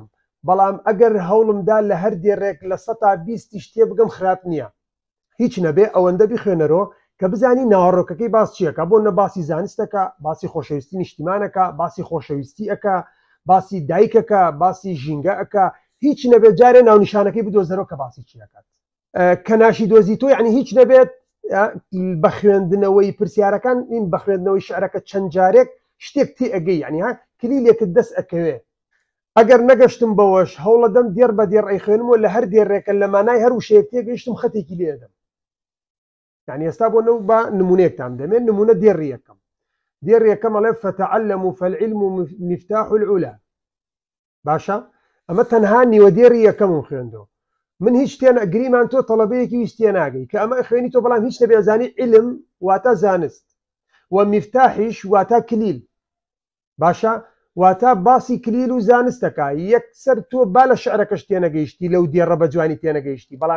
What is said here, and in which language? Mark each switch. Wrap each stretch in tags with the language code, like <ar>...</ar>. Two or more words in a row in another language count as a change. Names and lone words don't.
<ckb>بەڵام ئەگەر هەوڵمدا لە هەر دێڕێک لە 120 تێ بگەم خراپ نییە هیچ نەبێ ئەوەندە بیخوێنەرەوە کە بزانی ناوەڕۆکەکەی باس چیەکە بۆ نە باسی زانستەکە باسی خۆشەویستی نیشتیمانەکە باسی خۆشەویستی ئەکە باسی دایکەکە باسی ژینگە ئەکە هیچ نەبێت جارێ ناونیشانەکەی بدۆزەرەوە کە باسی چیەکات کە ناشی دۆزی تۆ یعنی هیچ نەبێت بە خوێندنەوەی پرسیارەکان این بە خوێندنەوەی شعرەکە چەند جارێک شتێک تێ ئەگەی یعنی ها کلیلێکت دەست ئەکەوێ. ئەگەر نەگەشتم بەوەش هەوڵە دەم دێر بە دێر ئەیخوێنمەوە لە هەر دێڕێکە لە مانای هەر وشەیەک تێگەیشتم خەتێکی لێدەم. يعني ئێستا بۆ نەو بە نمونەیەکتان دەمێن نمونە دێڕی یەکەم ئەڵێ</ckb> <ar>فتعلموا فالعلم مفتاح العلا</ar> <ckb>باشە ئەمە تەنها نیوەدێری یەکەمم خوێندەوە من هیچ تێنە گریمان تۆ تەڵەبەیەکی هیچ تێ ناگەی کە ئەمە خوێنی تۆ بەڵام هیچ نەبێزانی علم واتە زانست و میفتاحیش واتە کلیل باشە واتە باسی کلیل و زانستەکە یەکسەر تۆ با لە شعرەکەش تێنەگەیشتی لەو دێڕە بە جوانی تێنەگەیشتی بەڵام</ckb>